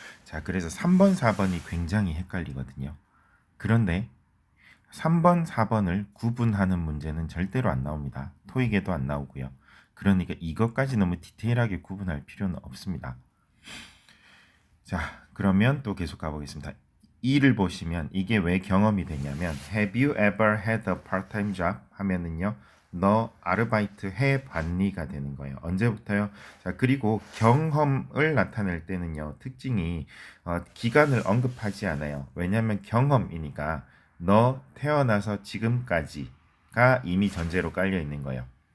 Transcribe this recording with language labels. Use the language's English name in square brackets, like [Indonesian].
[Korean] 자, 그래서 3번, 4번이 굉장히 헷갈리거든요. 그런데 3번, 4번을 구분하는 문제는 절대로 안 나옵니다. 토익에도 안 나오고요. 그러니까 이것까지 너무 디테일하게 구분할 필요는 없습니다. 자, 그러면 또 계속 가보겠습니다. 2를 보시면 이게 왜 경험이 되냐면 [English] Have you ever had a part-time job? [Korean] 하면은요. 너 아르바이트 해봤니가 되는 거예요. 언제부터요? 자, 그리고 경험을 나타낼 때는요. 특징이 기간을 언급하지 않아요. 왜냐하면 경험이니까 너 태어나서 지금까지가 이미 전제로 깔려 있는 거예요.